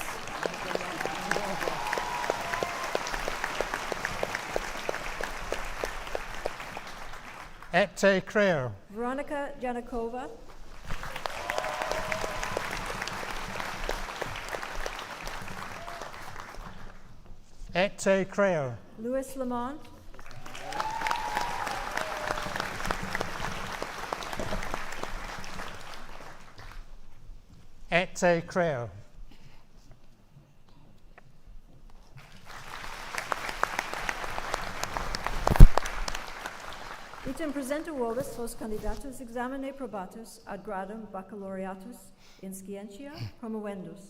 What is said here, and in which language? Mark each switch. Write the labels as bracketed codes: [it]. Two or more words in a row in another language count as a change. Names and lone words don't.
[la] Et te creo. Veronica Janakova. Et te creo. Louis Lamont. Et te creo. Item presenter vobis hos candidatus examine probatus ad gradum baccalaureatus in scientia promovendus.